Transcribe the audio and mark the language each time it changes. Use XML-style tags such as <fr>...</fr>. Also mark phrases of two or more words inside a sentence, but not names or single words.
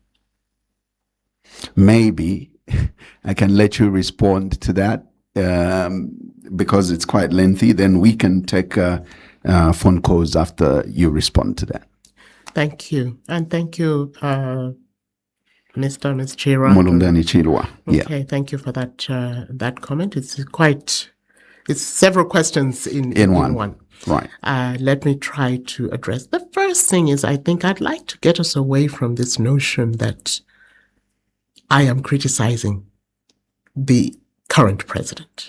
<en>Maybe I can let you respond to that, because it's quite lengthy. Then we can take phone calls after you respond to that. Thank you. And thank you, Mr. Ms. Chira. Mulumbeni Chilwa. Okay, Yeah. thank you for that comment. It's several questions in one. Right. Let me try to address. The first thing is, I think I'd like to get us away from this notion that I am criticizing the current president.</en>